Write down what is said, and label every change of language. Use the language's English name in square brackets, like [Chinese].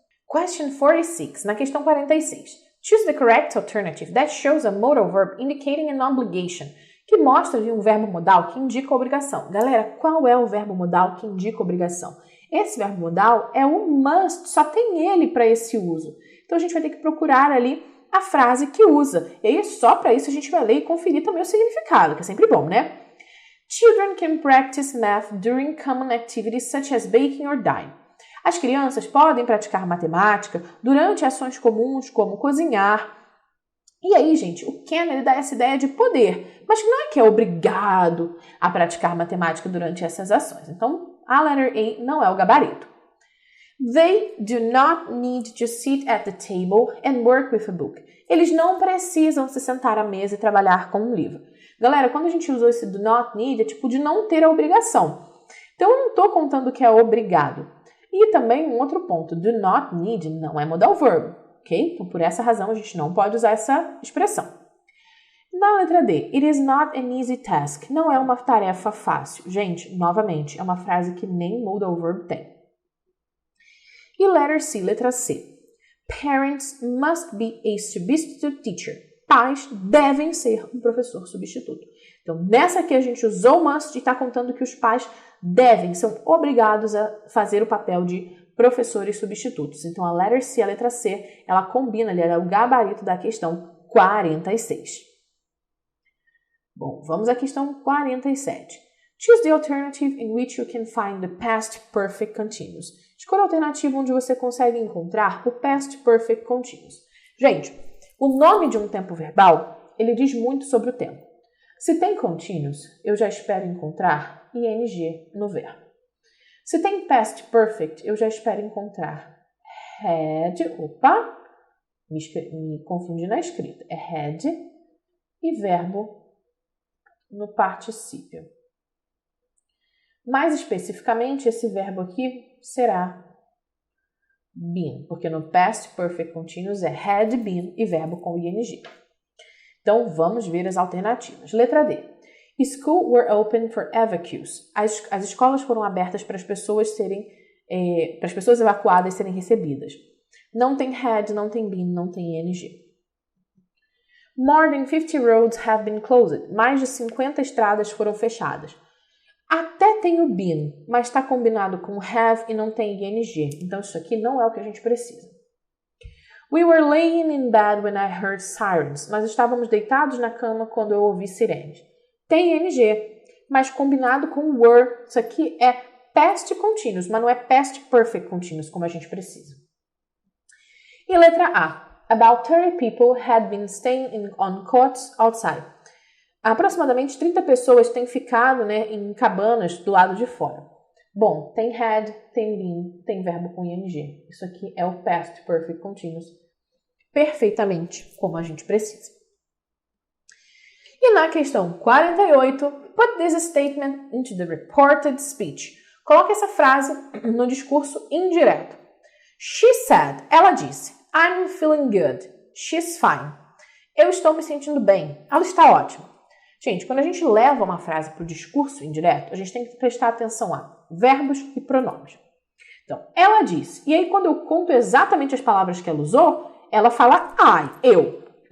[English] Question 46, [Portuguese] na questão 46. [English] Choose the correct alternative that shows a modal verb indicating an obligation, [Portuguese] que mostra um verbo modal que indica obrigação. Galera, qual é o verbo modal que indica obrigação? Esse verbo modal é o must, só tem ele para esse uso. Então, a gente vai ter que procurar ali a frase que usa. E aí, só para isso, a gente vai ler e conferir também o significado, que é sempre bom, né? [English] Children can practice math during common activities such as baking or dyeing. [Portuguese] As crianças podem praticar matemática durante ações comuns como cozinhar. E aí, gente, o can, ele dá essa ideia de poder, mas não é que é obrigado a praticar matemática durante essas ações. Então, a letter A não é o gabarito. [English] They do not need to sit at the table and work with a book. [Portuguese] Eles não precisam se sentar à mesa e trabalhar com um livro. Galera, quando a gente usou esse do not need, é tipo de não ter a obrigação. Então, eu não estou contando que é obrigado. E também um outro ponto, do not need não é modal verb, ok? Então, por essa razão, a gente não pode usar essa expressão. Na letra D, [English] it is not an easy task. [Portuguese] Não é uma tarefa fácil. Gente, novamente, é uma frase que nem modal verb tem. E letter C, letra C. [English] Parents must be a substitute teacher. [Portuguese] Pais devem ser um professor substituto. Então, nessa aqui a gente usou must e está contando que os pais devem, são obrigados a fazer o papel de professores substitutos. Então, a letter C, a letra C, ela combina ali, ela é o gabarito da questão 46. Bom, vamos à questão 47. [English] Choose the alternative in which you can find the past perfect continuous. [Portuguese] Escolha a alternativa onde você consegue encontrar o past perfect continuous. Gente, o nome de um tempo verbal, ele diz muito sobre o tempo. Se tem continuous, eu já espero encontrar ing no verbo. Se tem past perfect, eu já espero encontrar had, me confundi na escrita, é had e verbo no particípio. Mais especificamente, esse verbo aqui será been, porque no past perfect continuous é had been e verbo com ing. Então, vamos ver as alternativas. Letra D. [English] School were open for evacuees. [Portuguese] As escolas foram abertas para as pessoas para as pessoas evacuadas serem recebidas. Não tem had, não tem been, não tem ing. [English] More than 50 roads have been closed. [Portuguese] Mais de 50 estradas foram fechadas. Até tem o been, mas está combinado com have e não tem ing. Então, isso aqui não é o que a gente precisa. [English] We were laying in bed when I heard sirens. [Portuguese] Nós estávamos deitados na cama quando eu ouvi sirenes. Tem ing, mas combinado com were. Isso aqui é past continuous, mas não é past perfect continuous, como a gente precisa. E letra A. [English] About 30 people had been staying on cots outside. [Portuguese] Aproximadamente 30 pessoas têm ficado, em cabanas do lado de fora. Bom, tem had, tem been, tem verbo com ing. Isso aqui é o past perfect continuous. Perfeitamente como a gente precisa. E na questão 48, [English] put this statement into the reported speech. [Portuguese] Coloque essa frase no discurso indireto. [English] She said, [Portuguese] ela disse, [English] I'm feeling good. She's fine. [Portuguese] Eu estou me sentindo bem. Ela está ótima. Gente, quando a gente leva uma frase para o discurso indireto, a gente tem que prestar atenção a verbos e pronomes. Então, ela disse. E aí, quando eu conto exatamente as palavras que ela usou, ela fala I, eu.